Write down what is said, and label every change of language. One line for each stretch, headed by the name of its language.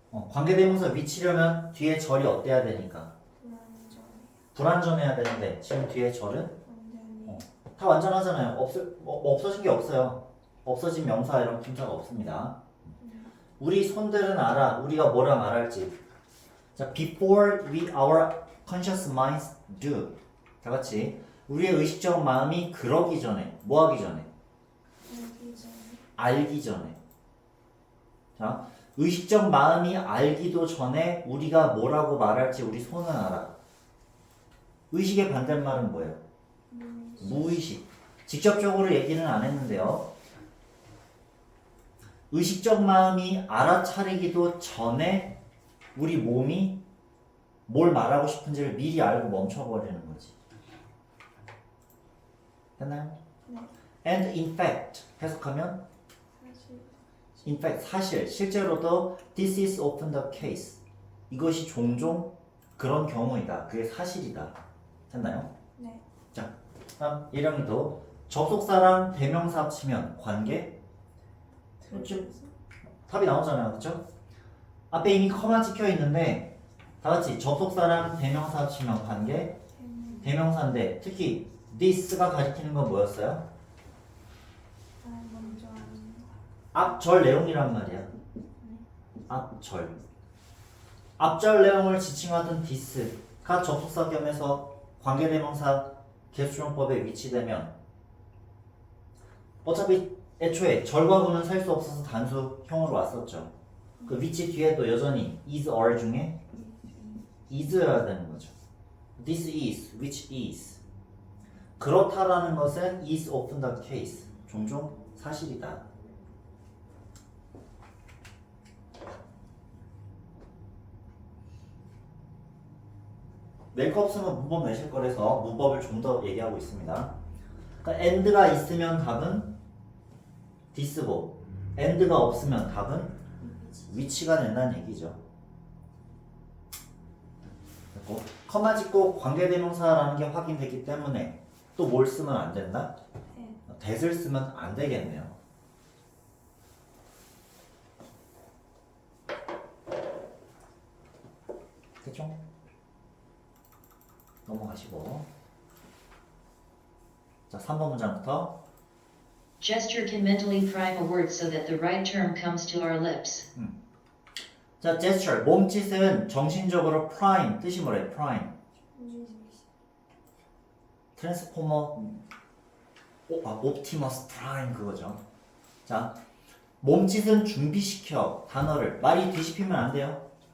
Korean: 관계대명사 위치려면 뒤에 절이 어때야 되니까? 불완전해야 되는데 지금 뒤에 절은 다 완전하잖아요. 없어진 게 없어요. 없어진 명사 이런 품사가 없습니다. 우리 손들은 알아. 우리가 뭐라 말할지.
English: 자, before our conscious minds do.
Korean: 다 같이 우리의 의식적 마음이 그러기 전에 뭐 하기 전에? 알기 전에. 자, 의식적 마음이 알기도 전에 우리가 뭐라고 말할지 우리 손은 알아. 의식의 반대말은 뭐예요? 무의식. 직접적으로 얘기는 안 했는데요. 의식적 마음이 알아차리기도 전에 우리 몸이 뭘 말하고 싶은지를 미리 알고 멈춰버리는 거지. 됐나요? 네.
English: And in fact
Korean: 해석하면 사실
English: in fact
Korean: 사실 실제로도
English: this is often the case.
Korean: 이것이 종종 그런 경우이다. 그게 사실이다. 됐나요? 네. 자, 다음 예령이도 접속사랑 대명사 합치면 관계 좀 답이 나오잖아요. 그쵸? 앞에 이미 커마 찍혀 있는데 다 같이 접속사랑 대명사 합치면 관계 대명사인데 특히 this가 가리키는 건 뭐였어요? 먼저 하는 앞절 내용이란 말이야. 앞절. 앞절 내용을 지칭하던 this가 접속사 겸해서 관계대명사 개수종법에 위치되면 어차피 애초에 절과구는 살 수 없어서 단수형으로 왔었죠. 그 위치 뒤에도 여전히 is, are 중에 is여야 되는 거죠.
English: This is, which is.
Korean: 그렇다라는 것은
English: is often the case.
Korean: 종종 사실이다. 낼 거 없으면 문법 내실 거라서 문법을 좀 더 얘기하고 있습니다. 그러니까 and가 있으면 답은 this고 and가 없으면 답은 which가 된다는 얘기죠. 됐고, 커마 짓고 관계대명사라는 게 확인됐기 때문에 또 뭘 쓰면 안 된다? that을 쓰면 안 되겠네요. 됐죠? 넘어가시고 자 3번 문장부터
English: Gesture can mentally prime a word so that the right term comes to our lips.
Korean: 자 gesture 몸짓은 정신적으로 prime 뜻이 뭐래? prime 트랜스포머 옵티머스 프라임 그거죠. 자 몸짓은 준비시켜 단어를 말이 뒤집히면 안 돼요.